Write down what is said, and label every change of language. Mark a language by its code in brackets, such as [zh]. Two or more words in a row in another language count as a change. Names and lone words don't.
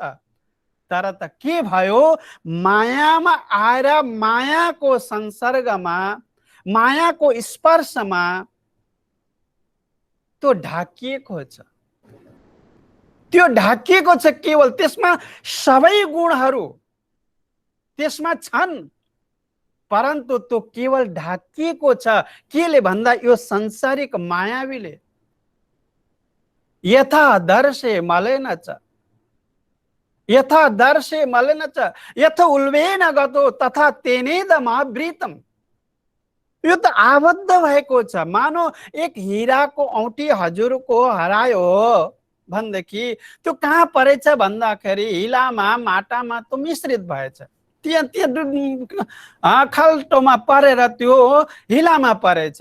[ne] तर त के भयो, मायामा आएर मायाको संसर्गमा, मायाको स्पर्शमा त्यो ढाकिएको छ। त्यो ढाकिएको छ केवल, त्यसमा सबै गुणहरू त्यसमा छन्, परन्तु त्यो केवल ढाकिएको छ। केले भन्दा यो संसारिक मायावीले। [sa] यथा दर्शे मलेन च, यथा दर्शे मलेन च, यथा उल्बेन गतो तथा तेनेदमावृतम। [ne] यो त आबद्ध भएको छ। मानो एक हिराको औँठी हजुरको हरायो भनेदेखि त्यो कहाँ परेछ भन्दाखेरि हिलामा, माटामा त्यो मिश्रित भएछ। त्यहाँ खाल्टोमा परेर त्यो हिलामा परेछ।